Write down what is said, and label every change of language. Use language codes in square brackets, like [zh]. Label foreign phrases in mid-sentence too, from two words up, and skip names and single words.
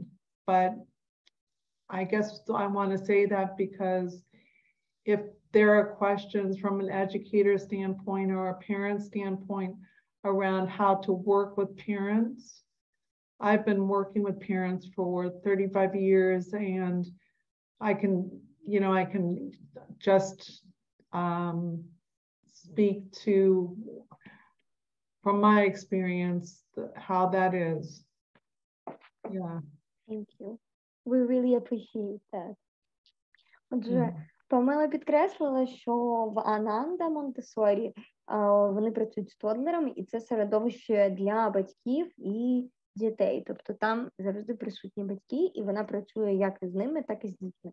[en] But I guess I want to say that because if there are questions from an educator standpoint or a parent standpoint around how to work with parents, I've been working with parents for 35 years, and I can just speak to, from my experience, how that is. Yeah. Thank you. We really appreciate that. [uk] Отже, Памела підкреслила, що в Ананда Монтессорі вони працюють з тодлерами, і це середовище для батьків і дітей. Тобто там завжди присутні батьки, і вона працює як із ними, так і з дітьми.